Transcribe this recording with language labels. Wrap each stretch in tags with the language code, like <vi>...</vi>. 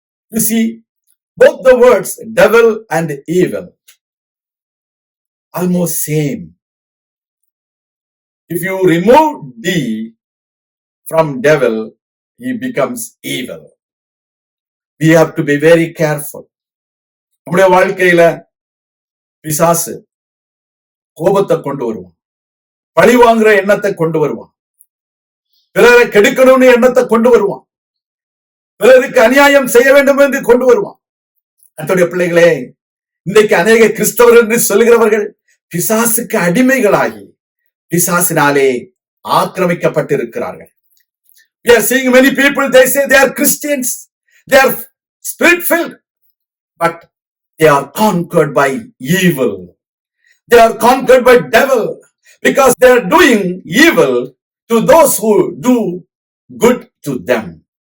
<en>You see, both the words devil and evil almost same. If you remove D from devil, he becomes evil. We have to be very careful.</en> <ta>நம்முடைய வாழ்க்கையில பிசாசு கோபத்தை கொண்டு வருவான், பழி வாங்குற எண்ணத்தை கொண்டு வருவான், பிறரை கெடுக்கணும்னு எண்ணத்தை கொண்டு வருவான், பிறருக்கு அநியாயம் செய்ய வேண்டும் என்று கொண்டு வருவான். அத்தோடைய பிள்ளைகளே, இன்றைக்கு அநேக கிறிஸ்தவர்கள் என்று சொல்லுகிறவர்கள் பிசாசுக்கு அடிமைகளாகி பிசாசினாலே ஆக்கிரமிக்கப்பட்டிருக்கிறார்கள்.</ta> <en>We are seeing many people, they say they are Christians, they are spirit-filled, but they are conquered by evil. They are conquered by devil because they are doing evil to those who do good to them.</en>